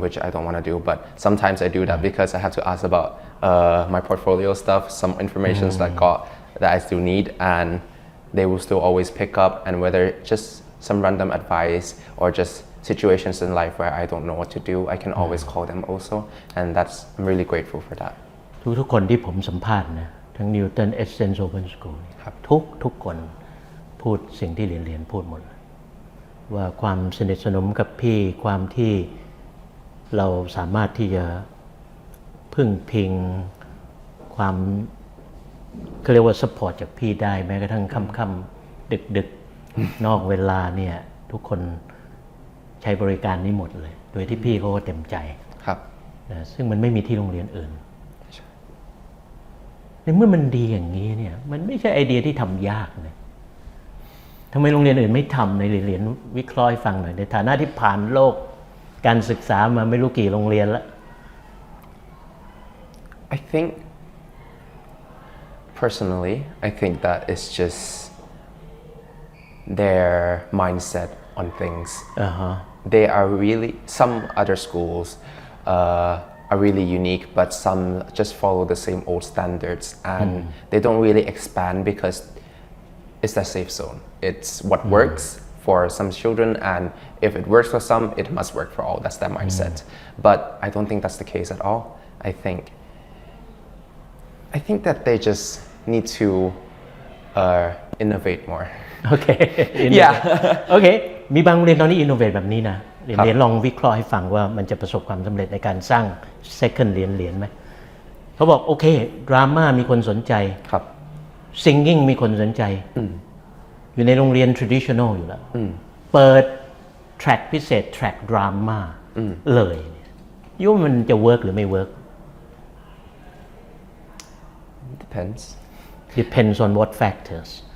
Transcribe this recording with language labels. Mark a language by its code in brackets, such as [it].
[en] which I don't want to do, but sometimes I do that because I have to ask about my portfolio stuff, some information that I still need, and they will still always pick up, and whether just some random advice or just situations in life where I don't know what to do, I can always call them also, and I'm really grateful for that. [th] ทุกคนที่ผมสัมภาษณ์นะทั้ง Newton Essence Open School ครับทุกคน พูดสิ่งที่เหรียญพูดหมดว่าความสนิทสนมกับพี่ความที่เราสามารถที่จะพึ่งพิงความเขาเรียกว่าซัพพอร์ตจากพี่ได้แม้กระทั่งค่ำๆดึกๆนอกเวลาเนี่ยทุกคนใช้บริการนี้หมดเลยโดยที่พี่เขาก็เต็มใจ ครับ นะซึ่งมันไม่มีที่โรงเรียนอื่นในเมื่อมันดีอย่างนี้เนี่ยมันไม่ใช่ไอเดียที่ทำยากเลยทำไมโรงเรียนอื่นไม่ทำในเหรียญวิเคราะห์ให้ฟังหน่อยในฐานะที่ผ่านโลกการศึกษามาไม่รู้กี่โรงเรียนแล้ว [en] I think personally I think that it's just their mindset on things they are really some other schools are really unique but some just follow the same old standards and they don't really expand because it's a safe zone it's what works for some children and if it works for some it must work for all that's their mindset but I don't think that's the case at all I think that they just need to innovate more okay yeah [th] okay มีบางโรงเรียนตอนนี้ innovate แบบนี้นะเหรียญลองวิเคราะห์ให้ฟังว่ามันจะประสบความสำเร็จในการสร้าง second เหรียญไหมเขาบอกโอเคดราม่ามีคนสนใจ ครับ singing มีคนสนใจอยู่ในโรงเรียน traditional อยู่แล้วเปิด track พิเศษ track drama เลยยุ่มันจะ work หรือไม่ work [en] depends on what factors